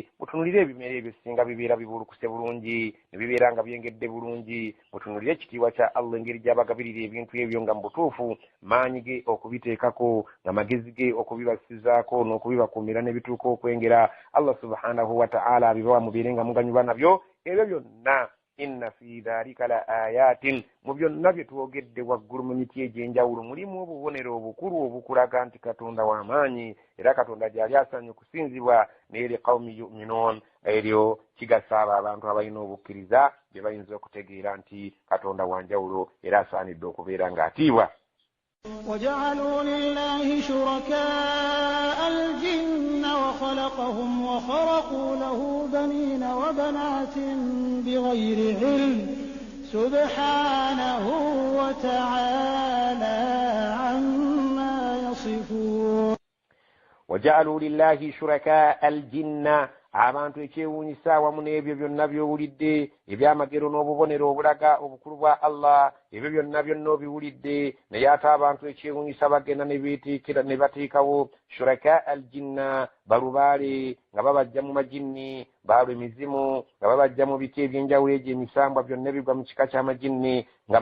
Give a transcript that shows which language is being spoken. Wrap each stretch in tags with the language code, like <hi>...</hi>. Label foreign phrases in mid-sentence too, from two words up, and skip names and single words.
<lg>mutunulire ebimera ebyo singa bibeera bibuulukuse bulungi ne bibeera nga byengedde bulungi. mutunulire ekitiibwa kya Allah engeri gy'abagabirira ebintu ebyo nga mu butuufu maanyi ge okubiteekako nga magezi ge okubibasizaako n'okubibakuumira ne bituuka okwengera. Allah</lg> <ar>سبحانه وتعالى</ar> <lg>abibawa mubeere nga muganyulwa nabyo ebyo byonna.</lg> <ar>إن في ذلك لآيات</ar> <lg>mu byonna bye twogedde waggulu mu miti egy'enjawulo mulimu obubonero obukulu obukulaga nti Katonda w'amaanyi era Katonda gy'ali asaanye okusinzibwa n'eri</lg> <ar>لقوم يؤمنون</ar> <lg>eryo kigasa abo abantu abalina obukkiriza bye bayinza okutegeera nti Katonda wanjawulo era asaanidde okubeera ng'atiibwa.</lg> <ar>وجعلوا لله شركاء الجن وخلقهم وخرقوا له بنين وبنات بغير علم سبحانه وتعالى عما يصفون. وجعلوا لله شركاء الجن</ar> <lg>abantu ekyewuunyisa awamu n'ebyo byonna by'owulidde ebyamagero n'obubonero obulaga obukulu bwa Allah ebyo byonna obiwulidde naye ate abantu ekyewuunyisa bagenda ne bateekawo</lg> <ar>شركاء الجن</ar> <lg>balubaale nga babajja mu majinni baalwe emizimu nga babajja mu biti ebyenjawulo egyo emisambwa byonna bigwa mu kika ky'amajinni nga</lg>